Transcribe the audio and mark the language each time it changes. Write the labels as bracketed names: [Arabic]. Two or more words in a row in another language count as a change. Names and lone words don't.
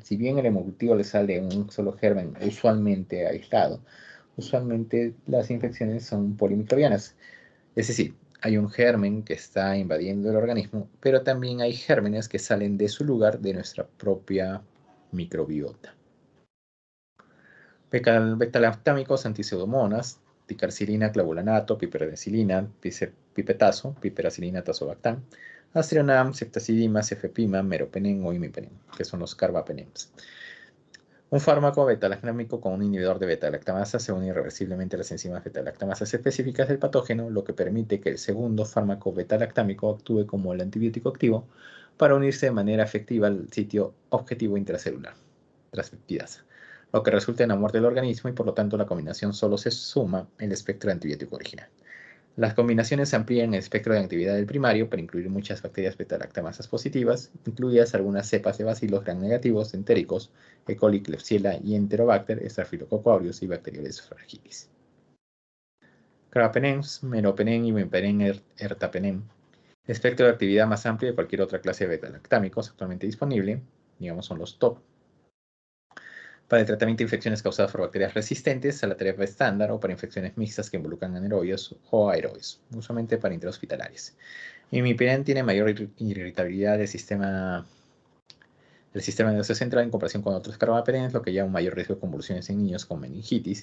[Spanish] Si bien el hemocultivo le sale un solo germen usualmente aislado, usualmente las infecciones son polimicrobianas. Es decir, hay un germen que está invadiendo el organismo, pero también hay gérmenes que salen de su lugar, de nuestra propia microbiota. Beta-lactámicos, antipseudomonas, ticarcilina, clavulanato, piperazilina, pipetazo, piperacilina, tazobactam, Aztreonam, ceftazidima, cefepima, meropenem o imipenem, que son los carbapenems. Un fármaco beta-lactámico con un inhibidor de beta-lactamasa se une irreversiblemente a las enzimas beta-lactamasas específicas del patógeno, lo que permite que el segundo fármaco beta-lactámico actúe como el antibiótico activo para unirse de manera efectiva al sitio objetivo intracelular, transcriptidasa, lo que resulta en la muerte del organismo y por lo tanto la combinación solo se suma el espectro antibiótico original. Las combinaciones amplían el espectro de actividad del primario para incluir muchas bacterias beta-lactamasas positivas, incluidas algunas cepas de bacilos gram negativos, entéricos, E. coli, Klebsiella y Enterobacter, Staphylococcus aureus y Bacteroides fragilis. Carbapenems, meropenem y mepenem ertapenem. Espectro de actividad más amplio de cualquier otra clase de beta-lactámicos actualmente disponible, digamos son los top, para el tratamiento de infecciones causadas por bacterias resistentes a la terapia estándar o para infecciones mixtas que involucran anaerobios o aerobios, usualmente para intrahospitalarios. Imipenem tiene mayor irritabilidad del sistema nervioso central en comparación con otros carbapenems, lo que lleva a un mayor riesgo de convulsiones en niños con meningitis.